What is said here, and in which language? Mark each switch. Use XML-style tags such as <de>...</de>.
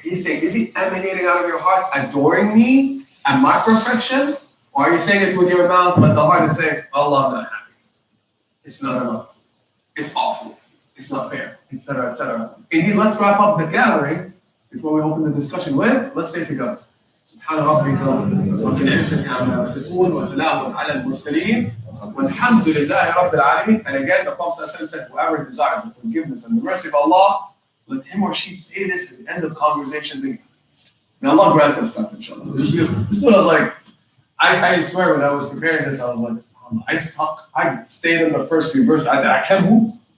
<en>He's saying, is he emanating out of your heart, adoring me and my perfection? Or are you saying it with your mouth, but the heart is saying, Allah, I'm not happy. It's not enough. It's awful. It's not fair, etc., etc. Indeed, let's wrap up the gathering before we open the discussion with, let's say it together.</en> <ar>سبحان ربك رب العزة عما يصفون وسلام على المرسلين والحمد لله رب العالمين.</ar> <en>And again, the Prophet says, whoever desires the forgiveness and the mercy of Allah, let him or she say this at the end of conversations. May Allah grant us that, inshallah. This is what I was like. I swear, when I was preparing this, I was like, I stayed in the first few verses. I said, I can't move.</en>